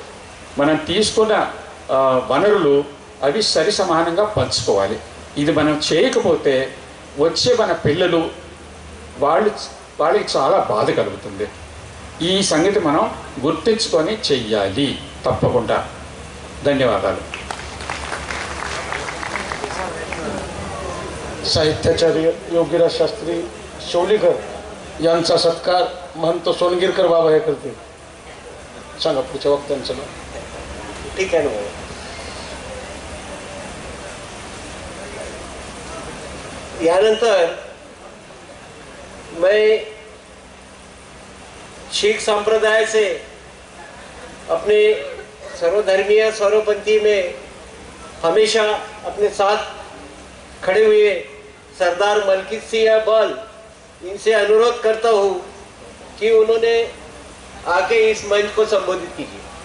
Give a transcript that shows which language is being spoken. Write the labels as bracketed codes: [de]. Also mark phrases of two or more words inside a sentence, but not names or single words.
[te] మనం తీసుకున్న వనరులు అవి సరి సమానంగా పంచుకోవాలి. ఇది మనం చేయకపోతే వచ్చే మన పిల్లలు వాళ్ళకి చాలా బాధ కలుగుతుంది. ఈ సంగతి మనం గుర్తించుకొని చెయ్యాలి తప్పకుండా. ధన్యవాదాలు. [mr] साहित्याचार्य योगीराज शास्त्री शौलीकर यांचा सत्कार महंत सोनगिरकर बाबा हे करतील. सांगा पुढच्या वक्त्यांचं नाव. ठीक आहे ना भाऊ. [hi] यानंतर मैं शीख संप्रदाय से अपने सर्वधर्मीय सर्वपंथी में हमेशा अपने साथ खड़े हुए सरदार मलकीत सिंह बल इनसे अनुरोध करता हूँ कि उन्होंने आके इस मंच को संबोधित कीजिए.